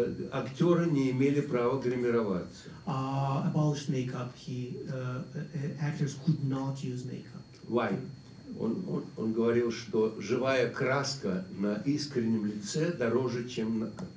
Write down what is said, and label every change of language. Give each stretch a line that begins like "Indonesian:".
Russian: Актеры не имели права гримироваться.
English: Abolished makeup. Actors could not use makeup. Why?
Russian: Он говорил, что живая краска на искреннем лице дороже, чем на